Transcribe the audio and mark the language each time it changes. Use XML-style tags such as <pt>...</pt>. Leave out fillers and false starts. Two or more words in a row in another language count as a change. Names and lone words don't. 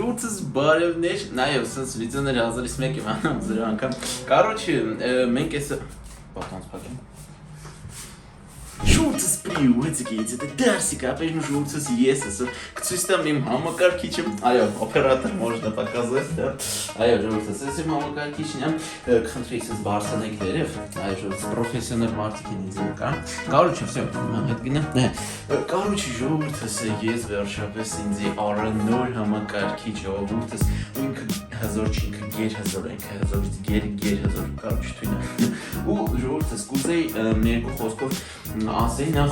<hy>Ժողովուրդս բարևներ, նաև սենց վիդեոներ հազարից մեկ եմ անում ձեր անգամ։ Короче, մենք էս բատոնց փակեմ։ Ժողովուրդս</hy> <ru>приветики, это Дарсик, опять же</ru> <hy>ժողովուրդս ես եմ, կցույց տամ իմ համակարգիչը, այո, օպերատոր</hy> <ru>можно показать, да։</ru> <hy>Այո, ժողովուրդս, ես իմ համակարգիչն եմ, կխնդրեի սենց բարձրանեք վերև, այո, ժողովուրդս, պրոֆեսիոնալ մարդիկ են ինձ կա։</hy> <ru>Короче, всё,</ru> <hy>հետ գնամ։ Короче, ժողովուրդս, ես վերջապես ինձ Նոր Համակարգիչ, ժողովուրդս, ու ինքը հզոր չի, ինքը գերհզոր է, ինքը հզորից գերհզոր, короче, թույն։ Ու ժողովուրդս, կուզեի երկու խոսքով ասեի նախ</hy>